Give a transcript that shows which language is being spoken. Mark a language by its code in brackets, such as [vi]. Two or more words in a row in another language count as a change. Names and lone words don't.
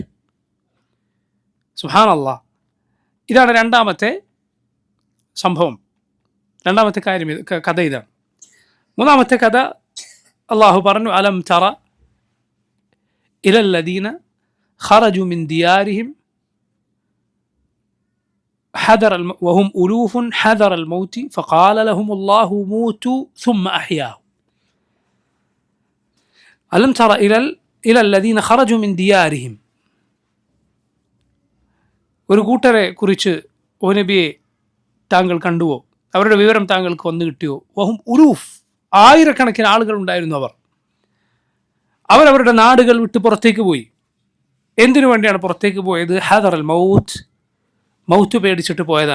[ar] سبحان الله. [ml] ഇതാണ് രണ്ടാമത്തെ സംഭവം, രണ്ടാമത്തെ കാര്യം. കഥ ഇതാണ്. മൂന്നാമത്തെ കഥ അള്ളാഹു പറഞ്ഞു, [ar] ألم تر إلى الذين خرجوا من ديارهم وهم ألوف حذر الموت فقال لهم الله موتوا ثم أحياهم. ألم تر إلى الذين خرجوا من ديارهم. [ml] ഒരു കൂട്ടരെ കുറിച്ച് ഓ നബിയെ താങ്കൾ കണ്ടുവോ? അവരുടെ വിവരം താങ്കൾക്ക് വന്നു കിട്ടിയോ? [ar] وهم ألوف, [ml] ആയിരക്കണക്കിന് ആളുകൾ ഉണ്ടായിരുന്നു. അവരവരുടെ നാടുകൾ വിട്ട് പുറത്തേക്ക് പോയി. എന്തിനു വേണ്ടിയാണ് പുറത്തേക്ക് പോയത്? [ar] حذر الموت [ml] പേടിച്ചിട്ട് പോയതാണ്.